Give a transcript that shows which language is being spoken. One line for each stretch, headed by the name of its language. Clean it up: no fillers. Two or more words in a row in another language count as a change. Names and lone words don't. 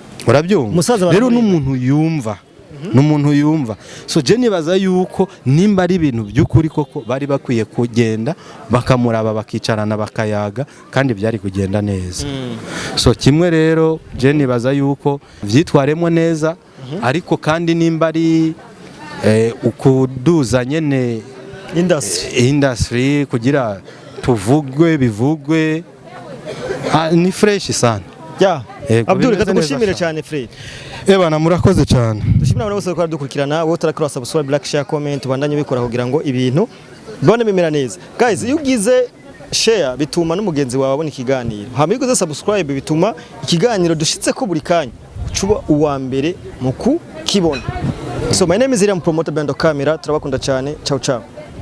Rundi: urabyumva rero n'umuntu yumva n'umuntu yumva so je nibaza yuko nimba ari ibintu by'ukuri koko bari bakwiye kugenda bakamuraba bakicarana bakayaga kandi byari kugenda neza so kimwe rero je nibaza yuko vyitwaremo neza ariko kandi nimba ari ukuduza nyene industry kugira tuvugwe bivugwe ni fresh sana Abdul katugushimire cyane Fred Ebana murakoze cyane dushimira abantu bose bakora dukurikirana wowe utarakora
English: subscribe like share comment
Rundi: bandanye bikora kugira ngo ibintu bone bimera neza guys iyo ugize share bituma n'umugenzi wawe abona ikiganiro hama iyo ugize subscribe bituma ikiganiro dushitse ko buri kanya cuba uwa mbere mu kukibona
English: so my name is
Rundi: Iriam Promoter Bando Camera turabakunda cyane
Italian: ciao ciao